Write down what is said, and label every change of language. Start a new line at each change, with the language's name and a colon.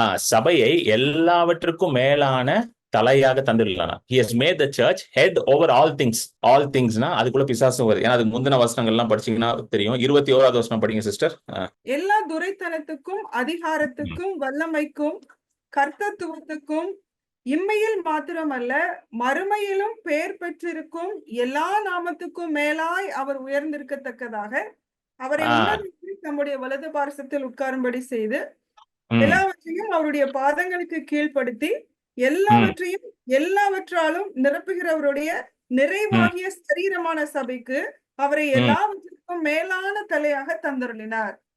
Tamil: சபையை எல்லாவற்றுக்கும் மேலான தலையாக தந்துடலாம்.
English: He has made the church head over all things.
Tamil: All thingsனா அதுக்குள்ள பிசாசும் வருது. ஏன்னா அதுக்கு முந்தின வசனங்கள்லாம் படிச்சீங்கன்னா தெரியும். 21வது வசனம் படிங்க சிஸ்டர். எல்லா துரைத்தனத்துக்கும் அதிகாரத்துக்கும் வல்லமைக்கும் கர்த்தத்துவத்துக்கும் இம்மையில் மாத்திரமல்ல மறுமையிலும் பெயர் பெற்றிருக்கும் எல்லா நாமத்துக்கும் மேலாய் அவர் உயர்ந்திருக்கத்தக்கதாக அவரை தம்முடைய வலது பார்சத்தில் உட்காரும்படி செய்து எல்லாவற்றையும் அவருடைய பாதங்களுக்கு கீழ்ப்படுத்தி எல்லாவற்றையும் எல்லாவற்றாலும் நிரப்புகிறவருடைய நிறைவாகிய சரீரமான சபைக்கு அவரை எல்லாவற்றிற்கும் மேலான தலையாக தந்தருளினார்.